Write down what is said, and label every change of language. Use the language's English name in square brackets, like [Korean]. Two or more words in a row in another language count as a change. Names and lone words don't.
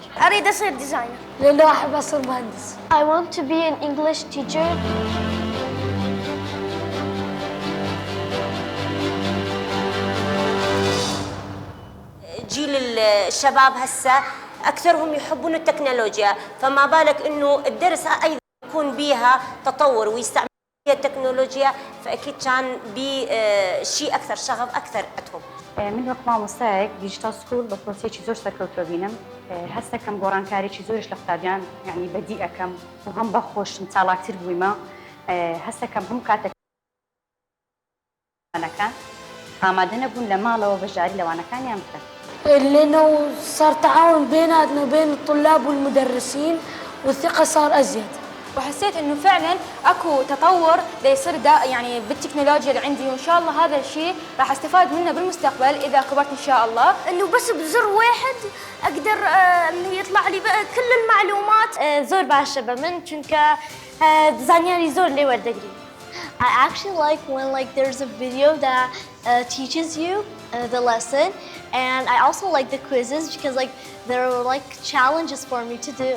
[Arabic] أريد أصير ديزاينر. لأنه أحب أصير مهندس. [English] I want to be an English teacher. [Arabic] جيل الشباب هسه أكثرهم يحبون التكنولوجيا، فما بالك إنه الدرس أيضا يكون بيها تطور ويستعمل فيها التكنولوجيا، فأكيد كان بشيء أكثر شغف أكثر عندهم. [Central Kurdish] من وەک مامۆستایەک [English] digital school [Central Kurdish] بە پرۆسێکی زۆر سەرکەوتووە بینم، هەست دەکەم گۆڕانکاریی زۆرش لە قوتابیان یعنی بەدی ئەەکەم و هەم بەخۆشم چالاکتر بوویمە، هەست دەکەم هەم کاتەکان ئامادە نەبوون لە ماڵەوە بەژاری لەوانەکانیان بکەن. [Arabic] لأنه صار تعاون بيناتنا وبين الطلاب والمدرسين والثقة صار أزيد. وحسيت انه فعلا اكو تطور يصير يعني بالتكنولوجيا اللي عندي، وان شاء الله هذا الشيء راح استفاد منه بالمستقبل اذا كبرت ان شاء الله. إنه بس بزر واحد أقدر إنه يطلع لي بقى كل المعلومات. [Kurdish] زور باشا بمن چونك ديزاينري زور لي ورد أقري. [English] I actually like when there's a video that teaches you the lesson, and I also like the quizzes because there were challenges for me to do.